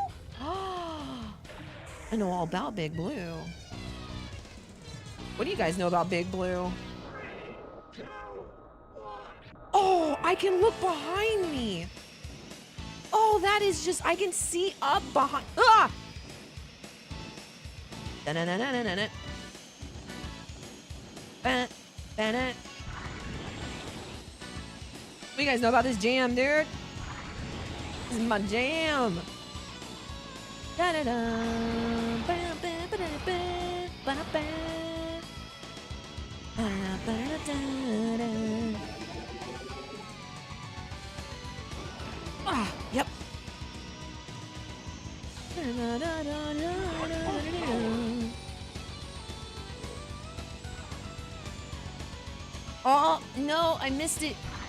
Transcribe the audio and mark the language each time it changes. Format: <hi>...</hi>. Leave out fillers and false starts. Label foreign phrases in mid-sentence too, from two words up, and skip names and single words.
<en>I know all about Big Blue. What do you guys know about Big Blue? Oh, I can look behind me. Oh, that is just, I can see up behind. Ah! Da-na-na-na-na-na-na. Ba-na-ba-na. What do you guys know about this jam, dude? This is my jam. Da-da-da. Ba-ba-ba-da-ba. Ba-ba. Ba-ba-da-da-da. Ah, yep. Oh, no, I missed it.</en>